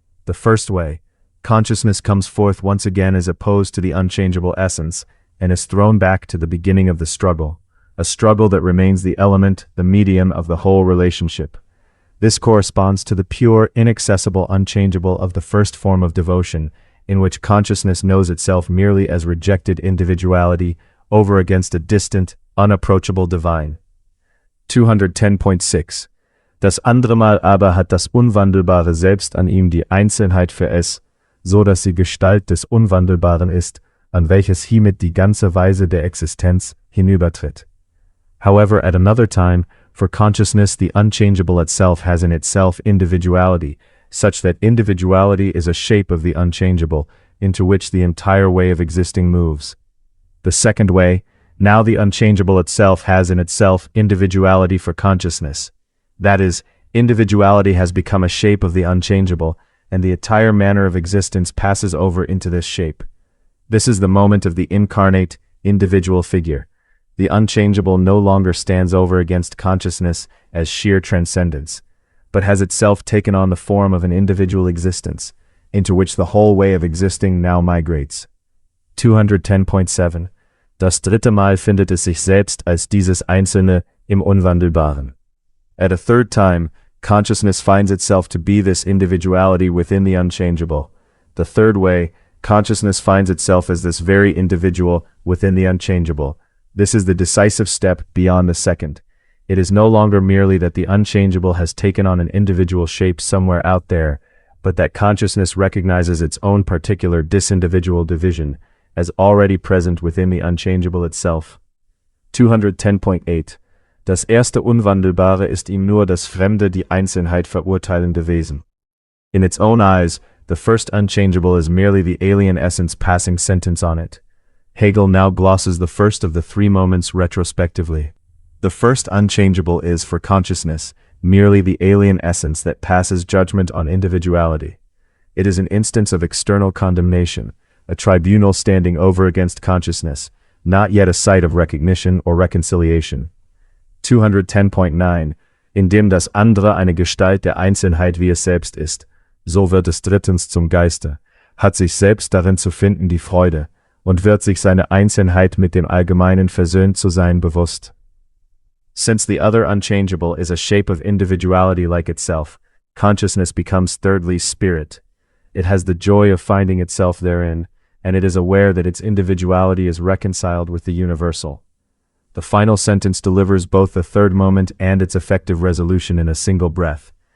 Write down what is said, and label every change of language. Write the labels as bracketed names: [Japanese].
[English] The first way, consciousness comes forth once again as opposed to the unchangeable essence, and is thrown back to the beginning of the struggle, a struggle that remains the element, the medium of the whole relationship. This corresponds to the pure, inaccessible, unchangeable of the first form of devotion, in which consciousness knows itself merely as rejected individuality over against a distant, unapproachable divine. [German] 210.6 Das andere Mal aber hat das Unwandelbare selbst an ihm die Einzelnheit für es, so dass sie Gestalt des Unwandelbaren ist, an welches hiemit die ganze Weise der Existenz hinübertritt. [English] However, at another time, for consciousness the unchangeable itself has in itself individuality, such that individuality is a shape of the unchangeable, into which the entire way of existing moves. The second way, now the unchangeable itself has in itself individuality for consciousness. That is, individuality has become a shape of the unchangeable, and the entire manner of existence passes over into this shape. This is the moment of the incarnate, individual figure. The unchangeable no longer stands over against consciousness as sheer transcendence, but has itself taken on the form of an individual existence, into which the whole way of existing now migrates. [German] 210.7 Das dritte Mal findet es sich selbst als dieses Einzelne im Unwandelbaren. [English] At a third time, consciousness finds itself to be this individuality within the unchangeable. The third way, consciousness finds itself as this very individual within the unchangeable. This is the decisive step beyond the second. It is no longer merely that the unchangeable has taken on an individual shape somewhere out there, but that consciousness recognizes its own particular disindividual division as already present within the unchangeable itself. [German] 210.8 Das erste Unwandelbare ist ihm nur das Fremde, die Einzelnheit verurteilende Wesen. [English] In its own eyes, the first unchangeable is merely the alien essence passing sentence on it. Hegel now glosses the first of the three moments retrospectively. The first unchangeable is, for consciousness, merely the alien essence that passes judgment on individuality. It is an instance of external condemnation, a tribunal standing over against consciousness, not yet a site of recognition or reconciliation. [German] 210.9 Indem das andere eine Gestalt der Einzelnheit wie es selbst ist, so wird es drittens zum Geiste, hat sich selbst darin zu finden die Freude, und wird sich seine Einzelheit mit dem Allgemeinen versöhnt zu sein bewusst. [English] Since the other unchangeable is a shape of individuality like itself, consciousness becomes thirdly spirit. It has the joy of finding itself therein, and it is aware that its individuality is reconciled with the universal. The final sentence delivers both the third moment and its effective resolution in a single breath.